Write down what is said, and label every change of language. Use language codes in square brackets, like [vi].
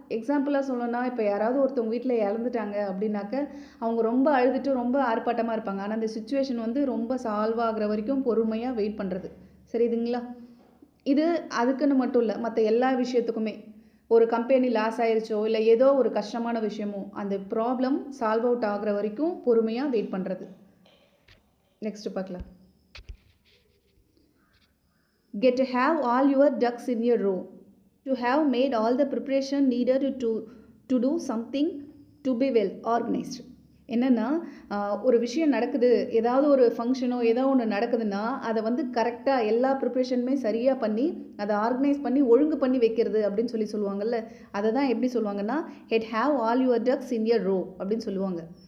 [ta] எக்ஸாம்பிளாக சொல்லணும்னா இப்போ யாராவது ஒருத்தவங்க வீட்டில் இறந்துட்டாங்க அப்படின்னாக்க அவங்க ரொம்ப அழுதுட்டு ரொம்ப ஆர்ப்பாட்டமாக இருப்பாங்க, ஆனால் அந்த சுச்சுவேஷன் வந்து ரொம்ப சால்வ் ஆகிற வரைக்கும் பொறுமையாக வெயிட் பண்ணுறது. சரிதுங்களா? இது அதுக்குன்னு மட்டும் இல்லை, மற்ற எல்லா விஷயத்துக்குமே, ஒரு கம்பெனி லாஸ் ஆயிடுச்சோ இல்லை ஏதோ ஒரு கஷ்டமான விஷயமோ அந்த ப்ராப்ளம் சால்வ் அவுட் ஆகிற வரைக்கும் பொறுமையாக வெயிட் பண்ணுறது. நெக்ஸ்ட் பார்க்கலாம். [en] Get to have all your ducks in a row, to have made all the preparation needed to do something, to be well organized. [ta] என்னென்னா ஒரு விஷயம் நடக்குது, ஏதாவது ஒரு ஃபங்க்ஷனோ ஏதோ ஒன்று நடக்குதுன்னா அதை வந்து கரெக்டாக எல்லா ப்ரிப்ரேஷனுமே சரியாக பண்ணி அதை ஆர்கனைஸ் பண்ணி ஒழுங்கு பண்ணி வைக்கிறது அப்படின்னு சொல்லுவாங்கள்ல, அதை தான் எப்படி சொல்லுவாங்கன்னா [en] have all your ducks in a row [ta] அப்படின்னு சொல்லுவாங்க.